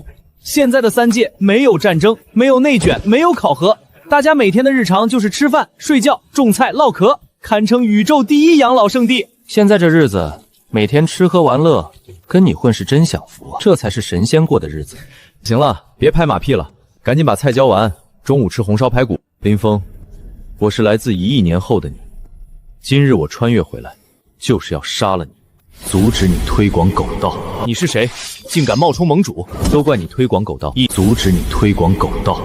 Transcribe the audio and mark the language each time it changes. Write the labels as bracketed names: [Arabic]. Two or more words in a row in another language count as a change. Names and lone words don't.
[Chinese] 現在的三界沒有戰爭，沒有內卷，沒有考核，大家每天的日常就是吃飯、睡覺、種菜、嘮嗑，堪稱宇宙第一養老聖地。現在這日子，每天吃喝玩樂，跟你混是真享福啊！這才是神仙過的日子。行了，別拍馬屁了，趕緊把菜澆完，中午吃紅燒排骨。林峰，我是來自1億年後的你，今日我穿越回來，就是要殺了你，阻止你推廣狗道。你是誰？竟敢冒充盟主？都怪你推廣狗道，阻止你推廣狗道。